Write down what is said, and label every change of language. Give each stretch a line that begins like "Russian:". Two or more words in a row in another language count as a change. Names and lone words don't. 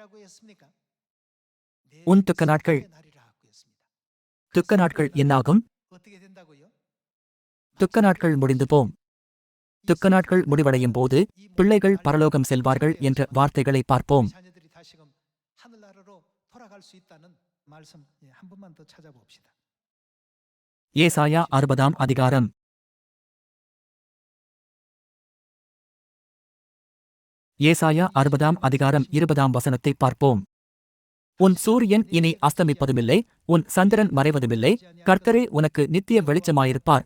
Tamil: உன் துக்க நாட்கள். துக்க நாட்கள் என்னாகும்? துக்க நாட்கள் முடிந்து போம். துக்க நாட்கள் முடிவடையும் போது பிள்ளைகள் பரலோகம் செல்வார்கள் என்ற வார்த்தைகளை பார்ப்போம்.
Korean: 하늘나라로 돌아갈 수 있다는 말씀 한 번만 더 찾아봅시다.
Tamil: ஏசாயா 60ஆம் அதிகாரம். ஏசாயா 60ஆம் அதிகாரம் 20ஆம் வசனத்தை பார்ப்போம். உன் சூரியன் இனி அஸ்தமிப்பதுமில்லை, உன் சந்திரன் மறைவதுமில்லை, கர்த்தரே உனக்கு நித்திய வெளிச்சமாயிருப்பார்.